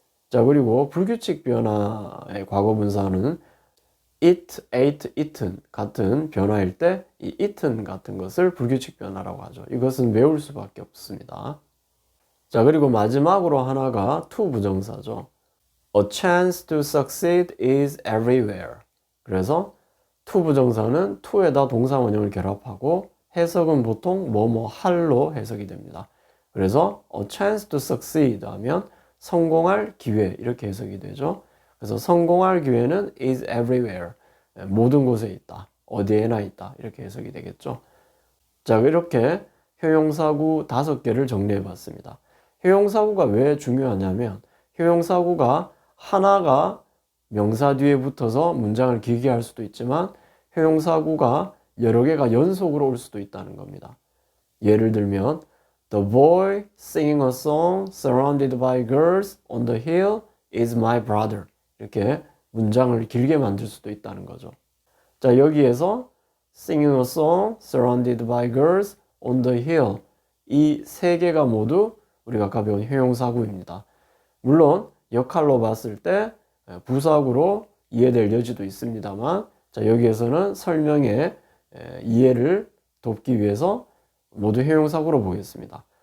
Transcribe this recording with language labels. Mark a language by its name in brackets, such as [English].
[Korean] 자, 그리고 불규칙 변화의 과거 분사는 it, ate, eaten 같은 변화일 때 이 eaten 같은 것을 불규칙 변화라고 하죠. 이것은 외울 수밖에 없습니다. 자, 그리고 마지막으로 하나가 to 부정사죠. [English] A chance to succeed is everywhere. [Korean] 그래서 to 부정사는 to에다 동사 원형을 결합하고 해석은 보통 뭐뭐 할로 해석이 됩니다. 그래서 a chance to succeed 하면 성공할 기회 이렇게 해석이 되죠. 그래서 성공할 기회는 [English] is everywhere. [Korean] 모든 곳에 있다. 어디에나 있다. 이렇게 해석이 되겠죠. 자, 이렇게 형용사구 5개를 정리해 봤습니다. 형용사구가 왜 중요하냐면 형용사구가 하나가 명사 뒤에 붙어서 문장을 길게 할 수도 있지만 형용사구가 여러 개가 연속으로 올 수도 있다는 겁니다. 예를 들면 [English] The boy singing a song surrounded by girls on the hill is my brother. [Korean] 이렇게 문장을 길게 만들 수도 있다는 거죠. 자, 여기에서 [English] singing a song surrounded by girls on the hill [Korean] 이 세 개가 모두 우리가 아까 배운 형용사구입니다. 물론 역할로 봤을 때 부사구로 이해될 여지도 있습니다만 자, 여기에서는 설명에 이해를 돕기 위해서 모두 형용사구로 보겠습니다.